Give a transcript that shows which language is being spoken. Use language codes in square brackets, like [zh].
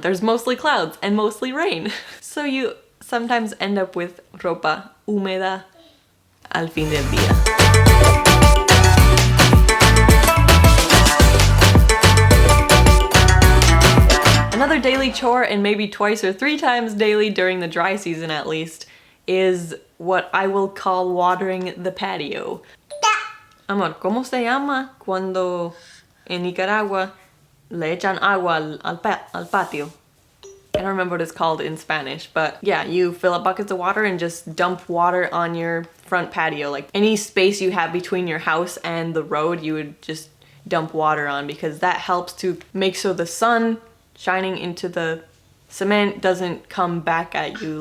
[en] There's mostly clouds and mostly rain. So you sometimes end up with [es] ropa húmeda al fin del día. [en] Another daily chore, and maybe twice or 3 times daily during the dry season at least, is what I will call watering the patio. [es] Amor, ¿cómo se llama cuando en Nicaragua le echan agua al patio? [en] I don't remember what it's called in Spanish, but yeah, you fill up buckets of water and just dump water on your front patio. Like any space you have between your house and the road, you would just dump water on because that helps to make so the sun shining into the cement doesn't come back at you.